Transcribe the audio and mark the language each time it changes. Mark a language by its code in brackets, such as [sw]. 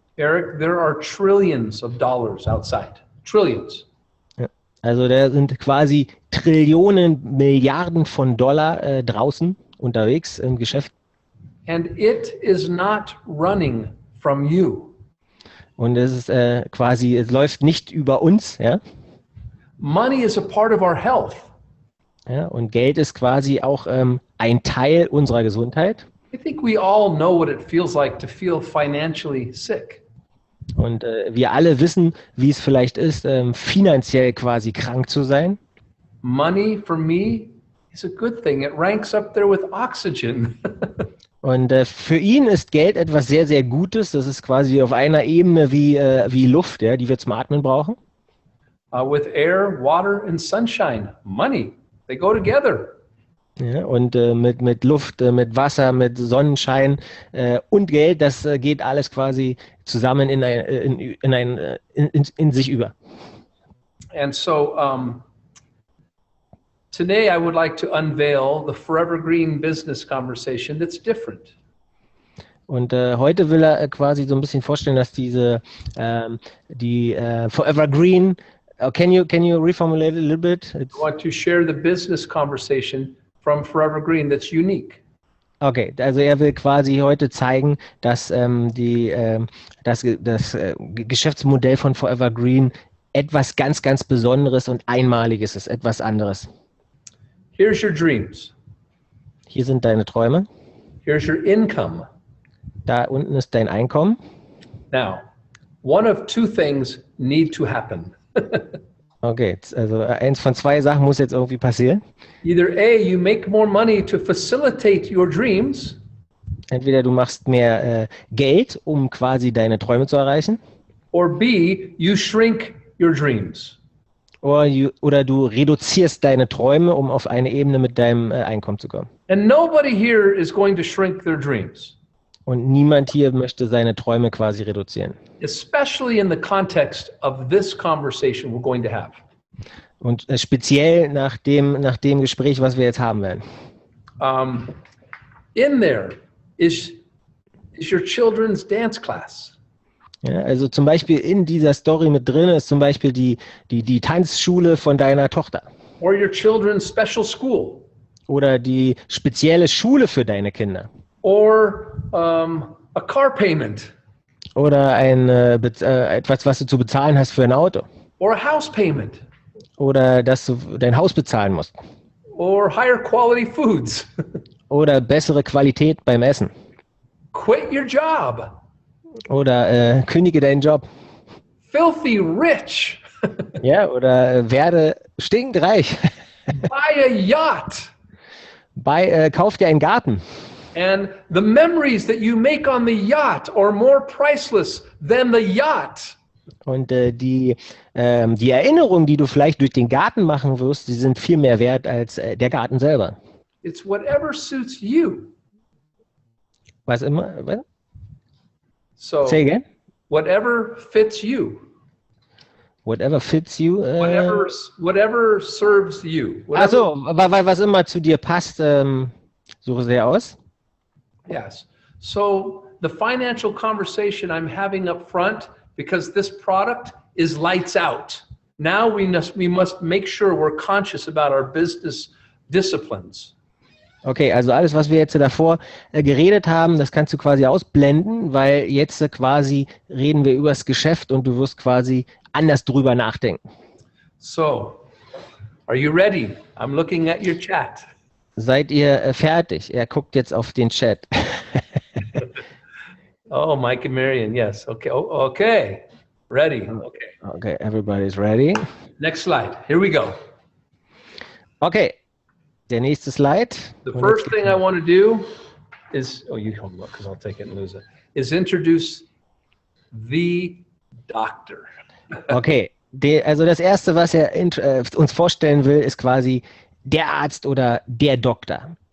[en] Eric, there are trillions of dollars outside. Trillions. [de] Ja. Also da sind quasi Trillionen, Milliarden von Dollar draußen unterwegs im Geschäft. [en] And it is not running from you. [de] Und es ist es läuft nicht über uns, ja. [en] Money is a part of our health. [de] Ja, und Geld ist quasi auch ein Teil unserer Gesundheit. [en] I think we all know what it feels like to feel financially sick. [de] Und wir alle wissen, wie es vielleicht ist, finanziell quasi krank zu sein. [en] Money for me is a good thing. It ranks up there with oxygen. [de] Und für ihn ist Geld etwas sehr, sehr Gutes. Das ist quasi auf einer Ebene wie Luft, ja, die wir zum Atmen brauchen. [en] With air, water and sunshine, money, they go together. [de] Ja, und mit Luft, mit Wasser, mit Sonnenschein und Geld, das geht alles quasi zusammen in sich über. [en] And so Today I would like to unveil the forever green business conversation that's different. [de] Und heute will er quasi so ein bisschen vorstellen, dass die Forever Green, [en] can you reformulate a little bit? I want to share the business conversation from Forever Green that's unique. [de] Okay, also er will quasi heute zeigen, dass das Geschäftsmodell von Forever Green etwas ganz, ganz Besonderes und Einmaliges ist, etwas anderes. [en] Here's your dreams. [de] Hier sind deine Träume. [en] Here's your income. [de] Da unten ist dein Einkommen. [en] Now, one of two things need to happen. [de] Okay, also eins von zwei Sachen muss jetzt irgendwie passieren. [en] Either A, you make more money to facilitate your dreams. [de] Entweder du machst mehr Geld, um quasi deine Träume zu erreichen. [en] Or B, you shrink your dreams. [de] Oder du reduzierst deine Träume, um auf eine Ebene mit deinem Einkommen zu kommen. [en] And nobody here is going to shrink their dreams. [de] Und niemand hier möchte seine Träume quasi reduzieren. [en] Especially in the context of this conversation we're going to have. [de] Und speziell nach dem Gespräch, was wir jetzt haben werden. [en] In there is your children's dance class. [de] Ja, also zum Beispiel in dieser Story mit drin ist zum Beispiel die Tanzschule von deiner Tochter. [en] Or your children's special school. [de] Oder die spezielle Schule für deine Kinder. [en] Or a car payment. [de] Oder etwas, was du zu bezahlen hast für ein Auto. [en] Or a house payment. [de] Oder dass du dein Haus bezahlen musst. [en] Or higher quality foods. [de] Oder bessere Qualität beim Essen. [en] Quit your job. [de] Oder kündige deinen Job. [en] Filthy rich. [de] Ja, oder werde stinkend reich. [en] Buy a yacht. [de] Kauf dir einen Garten. [en] And the memories that you make on the yacht are more priceless than the yacht. [de] Und die Erinnerungen, die du vielleicht durch den Garten machen wirst, die sind viel mehr wert als der Garten selber. [en] It's whatever suits you. [de] Was immer? Was? [en] So, Say again? whatever fits you. Whatever fits you. Whatever serves you. [de] Also, was immer zu dir passt, suche sehr aus. [en] Yes. So the financial conversation I'm having up front, because this product is lights out. Now we must make sure we're conscious about our business disciplines. [de] Okay, also alles, was wir jetzt davor geredet haben, das kannst du quasi ausblenden, weil jetzt quasi reden wir über das Geschäft und du wirst quasi anders drüber nachdenken. [en] So, are you ready? I'm looking at your chat. [de] Seid ihr fertig? Er guckt jetzt auf den Chat. [en] Oh, Mike and Marion, yes. Okay, okay. Ready, okay. Okay, everybody's ready. Next slide, here we go. [de] Okay, der nächste Slide. [en] The first thing I want to do is, you hold on, because I'll take it and lose it, is introduce the doctor. [de] Okay, also das Erste, was er uns vorstellen will, ist quasi der Arzt oder der Doktor.